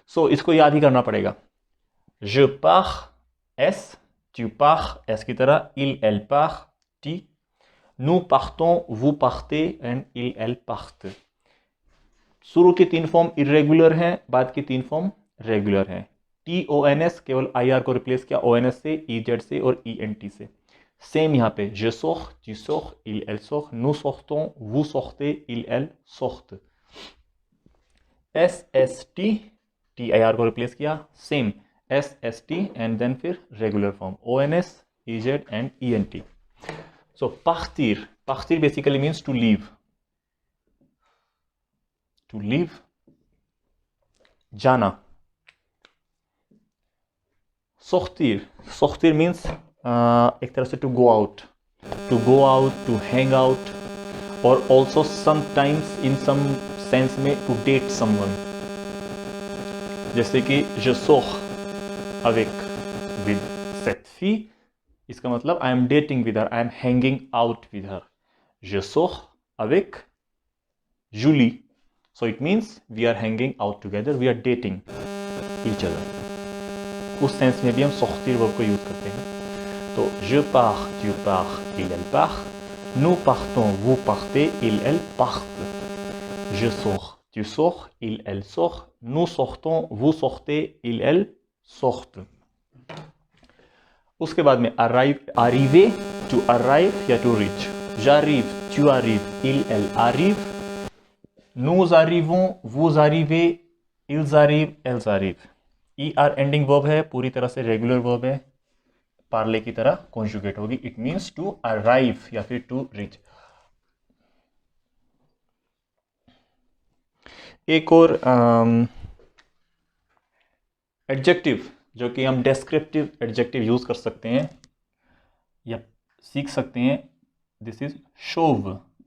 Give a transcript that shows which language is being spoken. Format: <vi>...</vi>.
<hi>इसको याद ही करना पड़ेगा।</hi> <fr>je pars S, tu pars S की तरह, il, elle part T, nous partons, vous partez and il, elle partent।</fr> <hi>शुरू के तीन फॉर्म इरेगुलर हैं, बाद की तीन फॉर्म रेगुलर हैं। टी ओ एन एस केवल आई आर को रिप्लेस किया ओ एन एस से, ई जेड से और ई एन टी से। सेम यहाँ पे</hi> <fr>je sors, tu sors, il, elle sort, nous sortons, vous sortez, il, elle sortent।</fr> <en>S S T, T I R को replace किया, same S S T and then फिर regular form O N S, E Z and E N T. So partir, partir basically means to leave, to leave,</en> <hi>जाना।</hi> <en>sortir, sortir means</en> <hi>एक तरह से</hi> <en>To go out, to hang out, और also sometimes in some sense में to date someone.</en> <hi>जैसे कि</hi> <fr>je sors avec with cette fille,</fr> <hi>इसका मतलब</hi> <en>I am dating with her, I am hanging out with her.</en> <fr>je sors avec Julie,</fr> <en>so it means we are hanging out together, we are dating each other।</en> <hi>उस sense में भी हम sortir verb को use करते हैं।</hi> <fr>तो je pars, tu pars, il, elle part, nous partons, vous partez, il, elle partent। je sors, tu sors, il, elle sort, nous sortons, vous sortez, il, elle sortent।</fr> <hi>उसके बाद में arriver,</hi> <en>to arrive</en> <hi>या</hi> <en>to reach।</en> <fr>j'arrive, tu arrives, il, elle arrive, nous arrivons, vous arrivez, ils arrivent, elles arrivent।</fr> <hi>E R ending verb है, पूरी तरह से regular verb है, पार्ले की तरह कॉन्जुगेट होगी।</hi> <en>it means to arrive</en> <hi>या फिर</hi> <en>To reach.</en> <hi>एक और एडजेक्टिव जो कि हम डेस्क्रिप्टिव एडजेक्टिव यूज कर सकते हैं या सीख सकते हैं, दिस इज शोव।</hi>